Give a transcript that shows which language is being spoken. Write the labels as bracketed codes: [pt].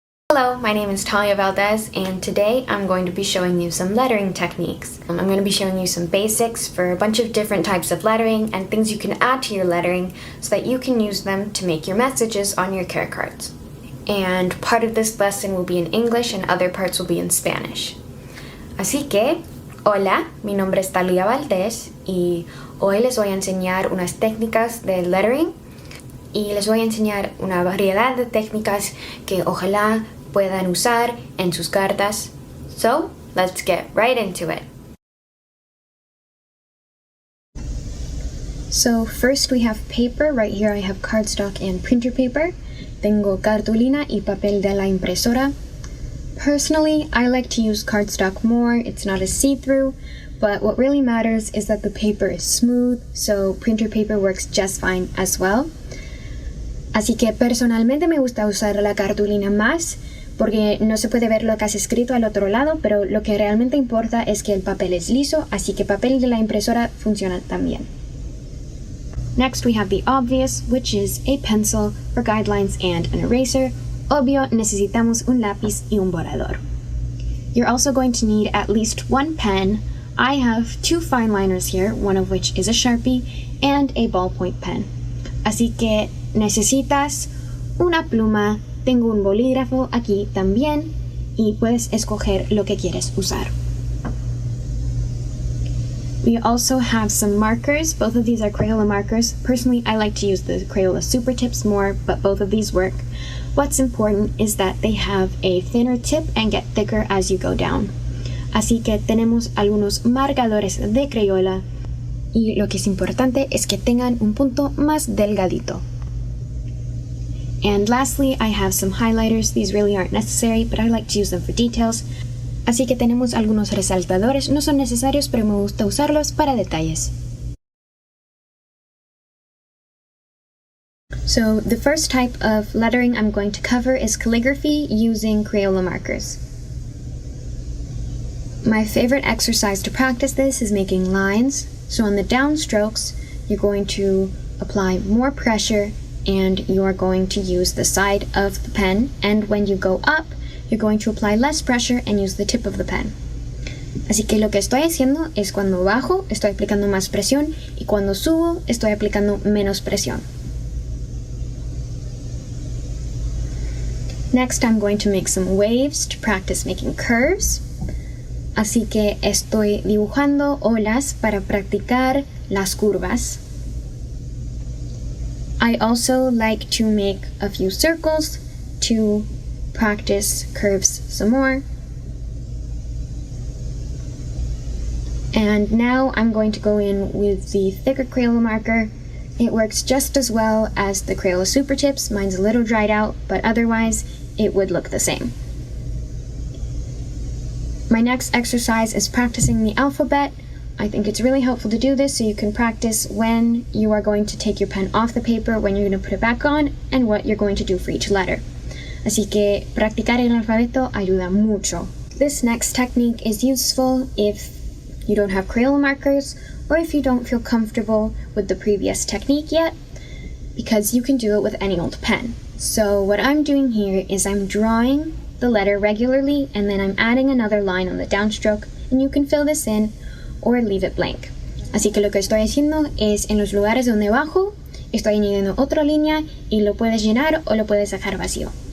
[en] Hello, my name is Talia Valdez, and today I'm going to be showing you some lettering techniques. I'm going to be showing you some basics for a bunch of different types of lettering and things you can add to your lettering so that you can use them to make your messages on your care cards. And part of this lesson will be in English and other parts will be in Spanish. [es] Así que, hola, mi nombre es Talia Valdez y hoy les voy a enseñar unas técnicas de lettering y les voy a enseñar una variedad de técnicas que ojalá puedan usar en sus cartas. [en] So, let's get right into it. So first we have paper. Right here I have cardstock and printer paper. [es] Tengo cartulina y papel de la impresora. [en] Personally, I like to use cardstock more. It's not as see-through, but what really matters is that the paper is smooth, so printer paper works just fine as well. [es] Así que personalmente me gusta usar la cartulina más porque no se puede ver lo que has escrito al otro lado, pero lo que realmente importa es que el papel es liso, así que papel de la impresora funciona también. [en] Next we have the obvious, which is a pencil for guidelines and an eraser. [es] Obvio, necesitamos un lápiz y un borrador. [en] You're also going to need at least one pen. I have two fine liners here, one of which is a Sharpie, and a ballpoint pen. [es] Así que necesitas una pluma, tengo un bolígrafo aquí también, y puedes escoger lo que quieres usar. [en] We also have some markers. Both of these are Crayola markers. Personally, I like to use the Crayola Super Tips more, but both of these work. What's important is that they have a thinner tip and get thicker as you go down. [es] Así que tenemos algunos marcadores de Crayola y lo que es importante es que tengan un punto más delgadito. [en] And lastly, I have some highlighters. These really aren't necessary, but I like to use them for details. [es] Así que tenemos algunos resaltadores. No son necesarios, pero me gusta usarlos para detalles. [en] So the first type of lettering I'm going to cover is calligraphy using Crayola markers. My favorite exercise to practice this is making lines. So on the downstrokes, you're going to apply more pressure and you are going to use the side of the pen. And when you go up, you're going to apply less pressure and use the tip of the pen. [es] Así que lo que estoy haciendo es cuando bajo, estoy aplicando más presión y cuando subo, estoy aplicando menos presión. [en] Next, I'm going to make some waves to practice making curves. [es] Así que estoy dibujando olas para practicar las curvas. [en] I also like to make a few circles to practice curves some more. And now I'm going to go in with the thicker Crayola marker. It works just as well as the Crayola Super Tips. Mine's a little dried out, but otherwise it would look the same. My next exercise is practicing the alphabet. I think it's really helpful to do this so you can practice when you are going to take your pen off the paper, when you're going to put it back on, and what you're going to do for each letter. [es] Así que practicar el alfabeto ayuda mucho. [en] This next technique is useful if you don't have Crayola markers or if you don't feel comfortable with the previous technique yet, because you can do it with any old pen. So what I'm doing here is I'm drawing the letter regularly and then I'm adding another line on the downstroke, and you can fill this in or leave it blank. [es] Así que lo que estoy haciendo es en los lugares donde bajo, estoy añadiendo otra línea y lo puedes llenar o lo puedes dejar vacío.